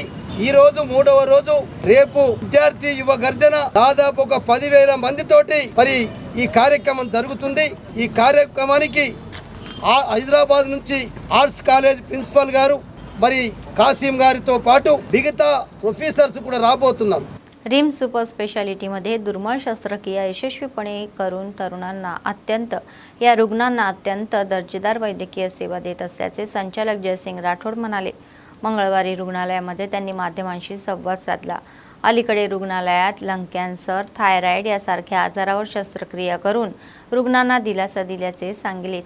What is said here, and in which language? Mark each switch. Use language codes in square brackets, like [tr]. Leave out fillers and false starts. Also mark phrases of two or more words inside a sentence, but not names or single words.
[te] ఈ రోజు 3వ రోజు, రేపు విద్యార్థి యువ గర్జన దాదాపు ఒక 10,000 మందితోటి మరి ఈ కార్యక్రమం జరుగుతుంది. ఈ కార్యక్రమానికి హైదరాబాద్ నుంచి [en] arts college principal [te] గారు మరి కాసిం గారితో पाटू మిగతా ప్రొఫెసర్స్ కూడా రాబోతున్నారు. [mr] रिम्स [en] super specialityमध्ये [mr] दुर्मिळ शस्त्रक्रिया यशस्वीपणे करून या रुग्णांना अत्यंत दर्जेदार वैद्यकीय सेवा देत असल्याचे संचालक जयसिंग राठोड म्हणाले. मंगळवारी रुग्णालयामध्ये त्यांनी माध्यमांशी संवाद साधला. अलीकडे रुग्णालयात [en] lung cancer, [mr] थायरॉइड यासारख्या आजारावर शस्त्रक्रिया करून रुग्णांना दिलासा दिल्याचे सांगितले.